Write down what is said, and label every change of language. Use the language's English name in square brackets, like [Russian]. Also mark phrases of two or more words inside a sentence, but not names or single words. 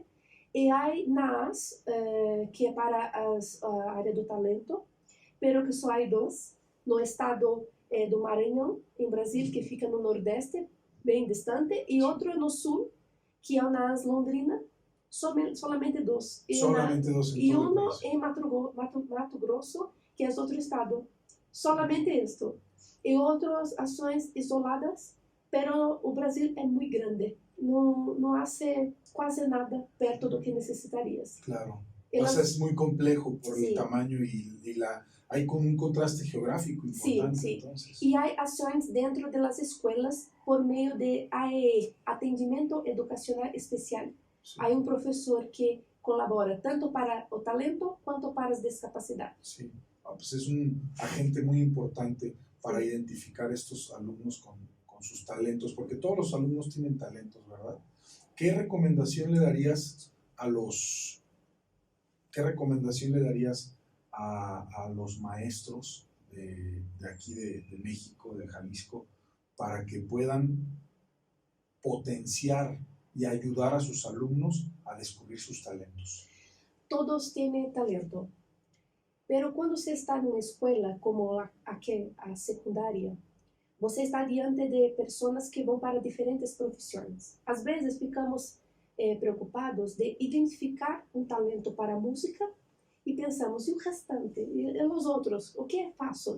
[Portuguese] E há NAAS, que é para a área do talento, pero que só há dois, no estado do Maranhão, em Brasil, que fica no Nordeste, bem distante, e outro no Sul, que é o NAAS Londrina, solamente dois. [Spanish] Solamente dos. [Portuguese] E um em Mato Grosso, que é outro estado. Solamente isto. E outras ações isoladas, pero o Brasil é muito grande. Não hace quase nada perto do que necessitarias. [Spanish] Claro. Entonces es muy complejo por Sí. el tamaño hay como un contraste geográfico importante. Sí. Entonces. [Portuguese] E há ações dentro das escolas por meio de AEE, Atendimento Educacional Especial. [Spanish] Sí. [Portuguese] Há um professor que colabora tanto para o talento quanto para as discapacidades. [Spanish] Sí, pues es un agente muy importante para identificar estos alumnos con sus talentos, porque todos los alumnos tienen talentos, ¿verdad? ¿Qué recomendación le darías a los maestros de aquí de México, de Jalisco, para que puedan potenciar y ayudar a sus alumnos a descubrir sus talentos? Todos tienen talento, [Portuguese] pero quando você está numa escola como a secundária, você está diante de pessoas que vão para diferentes profissões. Às vezes ficamos preocupados de identificar um talento para a música e pensamos, e o restante? E os outros? O que faço?